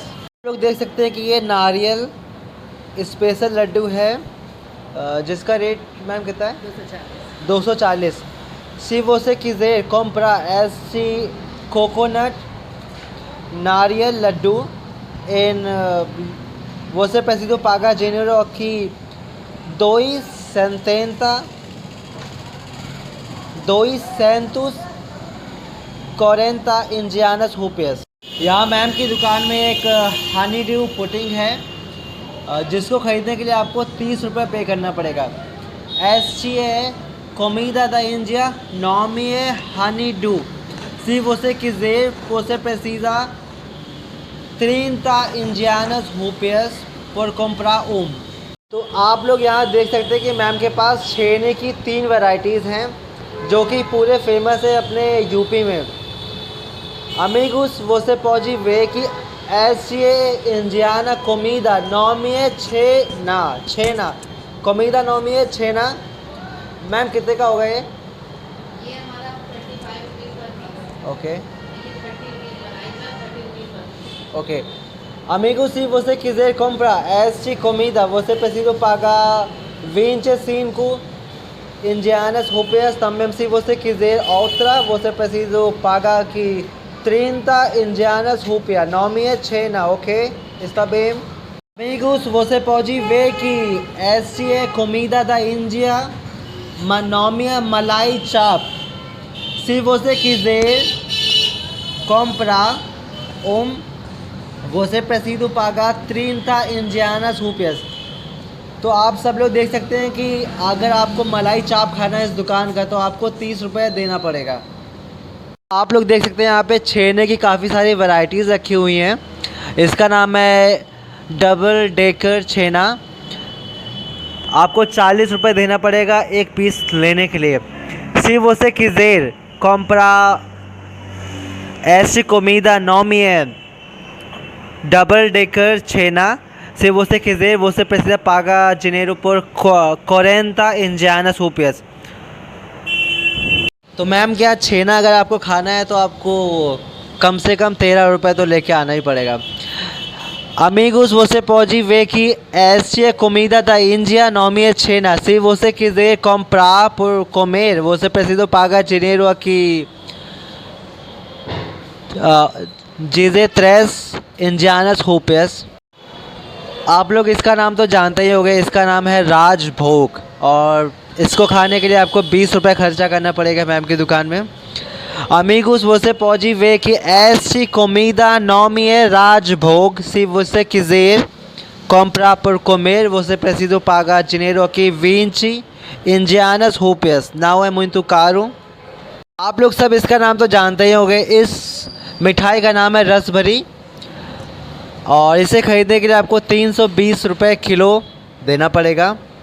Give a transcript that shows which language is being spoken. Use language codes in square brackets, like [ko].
[hi] आप लोग देख सकते हैं कि ये नारियल स्पेशल लड्डू है जिसका रेट मैम कितना है? 240। [pt] Se você quiser comprar esse coconut नारियल लड्डू em você precisa pagar dinheiro aqui 240 indianas rupias। [hi] यहाँ मैम की दुकान में एक हनी ड्यू पुडिंग है जिसको ख़रीदने के लिए आपको 30 रुपये पे करना पड़ेगा। [pt] Este é comida da Índia, nome é honeydew। Se você quiser, você precisa 30 indianas rupias por comprar [hi] तो आप लोग यहाँ देख सकते हैं कि मैम के पास छेने की 3 वैरायटीज़ हैं जो कि पूरे फेमस है अपने यूपी में। [pt] Amigos, você pode ver que esse é indiana comida nome é छेना comida nome है छेना। [hi] मैम कितने का होगा ये? हमारा 35 रुपीज़ पर पीस। ओके ये 30 रुपीज़ पर। [pt] ok Amigos, se você quiser comprar esta comida, você precisa pagar 25 indianas rupias. Também se você quiser outra, você precisa pagar aqui 30 indianas rupias. Nome é Chena, ok? Está bem? Amigos, você pode ver que esta é comida da Índia, nome é Malai Chap। Se você quiser comprar ओम você preciso pagar 30 indianas rupias। [hi] तो आप सब लोग देख सकते हैं कि अगर आपको मलाई चाप खाना है इस दुकान का तो आपको 30 रुपये देना पड़ेगा। आप लोग देख सकते हैं यहाँ पे छेने की काफ़ी सारी वैरायटीज़ रखी हुई हैं। इसका नाम है डबल डेकर छेना। आपको 40 रुपये देना पड़ेगा एक पीस लेने के लिए। [pt] Si você quiser comprar essa comida nome é Double Decker Cena, se você quiser, você precisa pagar dinheiro por 40 indianas rupias। [hi] तो मैम क्या छेना अगर आपको खाना है तो आपको कम से कम 13 रुपये तो लेके आना ही पड़ेगा। [pt] Amigos, você pode ver que esta comida da Índia nome é Chena. Se você quiser comprar por comer, você precisa pagar dinheiro aqui. Dizer 3 indianas rupias। [hi] आप लोग इसका नाम तो जानते ही होंगे, इसका नाम है राजभोग और इसको खाने के लिए आपको 20 रुपये खर्चा करना पड़ेगा मैम की दुकान में। [pt] Amigos, você pode ver que esta comida nome é Rajbhog. Se você quiser comprar por comer, você precisa pagar dinheiro aqui 20 indianas rupias। Não é muito caro। [hi] आप लोग सब इसका नाम तो जानते ही होंगे। इस मिठाई का नाम है रसभरी और इसे खरीदने के लिए आपको 320 रुपये किलो देना पड़ेगा।